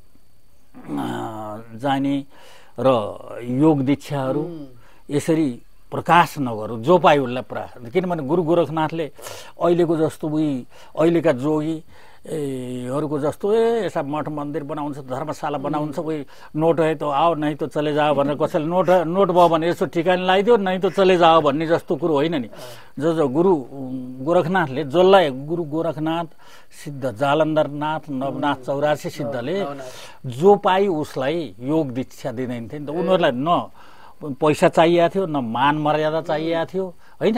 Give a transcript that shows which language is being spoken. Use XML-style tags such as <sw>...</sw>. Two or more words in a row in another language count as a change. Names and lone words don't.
<ne>जाने र योग दीक्षाहरू यसरी प्रकाश नगरौँ जो पायो उसलाई प्रकाश किनभने गुरु गोरखनाथले अहिलेको जस्तो अहिलेका जोगी हरूको जस्तो ऐसा मठ मन्दिर बनाउँछ, धर्मशाला बनाउँछ, कोही</ne> <hi>नोट है त आओ नहीं त चले जाओ</hi> <ne>भनेर कसैले नोट भयो भने यसो ठिकाना लगाइदियो,</ne> <hi>नहीं त चले जाओ</hi> <ne>भन्ने जस्तो कुरो होइन नि। जो गुरु गोरखनाथले, जसलाई गुरु गोरखनाथ सिद्ध जालन्धरनाथ नवनाथ 84 सिद्धले जो पाइ उसलाई योग दीक्षा दिँदैन्थे नि त। उनीहरूलाई न पैसा चाहिएको थियो, न मान मर्यादा चाहिएको थियो होइन।</ne>